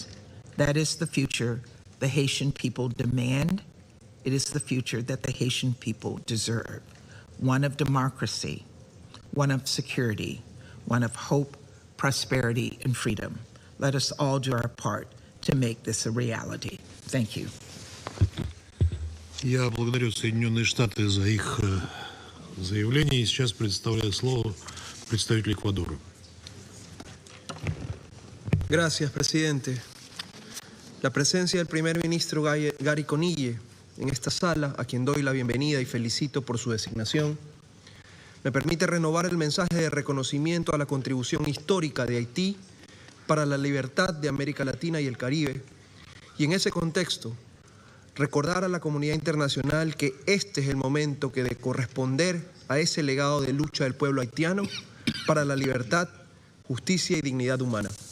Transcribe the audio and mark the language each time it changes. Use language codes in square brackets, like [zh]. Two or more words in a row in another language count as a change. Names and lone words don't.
[en] That is the future the Haitian people demand. It is the future that the Haitian people deserve. One of democracy, one of security, one of hope, prosperity, and freedom. Let us all do our part to make this a reality. Thank you. [ru] Я благодарю Соединенные Штаты за их заявление и сейчас предоставляю слово представителю Эквадора. [es] Gracias, presidente. La presencia del primer ministro Gary Conille en esta sala, a quien doy la bienvenida y felicito por su designación, me permite renovar el mensaje de reconocimiento a la contribución histórica de Haití para la libertad de América Latina y el Caribe, y en ese contexto, recordar a la comunidad internacional que este es el momento que de corresponder a ese legado de lucha del pueblo haitiano para la libertad, justicia y dignidad humana.